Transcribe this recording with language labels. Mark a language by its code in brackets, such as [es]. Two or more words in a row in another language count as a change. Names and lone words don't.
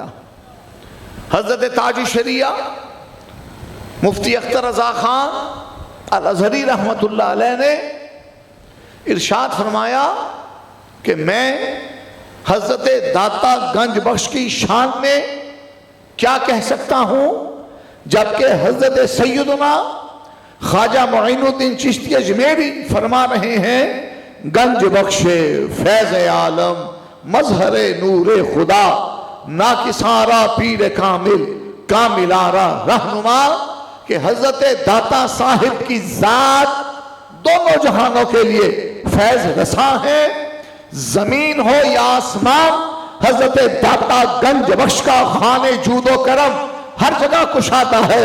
[ur] حضرت تاج الشریعہ مفتی اختر رضا خان الازہری رحمت اللہ علیہ نے ارشاد فرمایا کہ میں حضرت داتا گنج بخش کی شان میں کیا کہہ سکتا ہوں، جبکہ حضرت سیدنا خواجہ معین الدین چشتی اجمیری فرما رہے ہیں [fa] گنج بخش فیض عالم مظہر نور خدا ناکساں را پیر کامل کامل آرا رہنما. [ur] کہ حضرت داتا صاحب کی ذات دونوں جہانوں کے لیے فیض رساں ہے. زمین ہو یا آسمان، حضرت داتا گنج بخش کا خان جود و کرم ہر جگہ کشاتا ہے.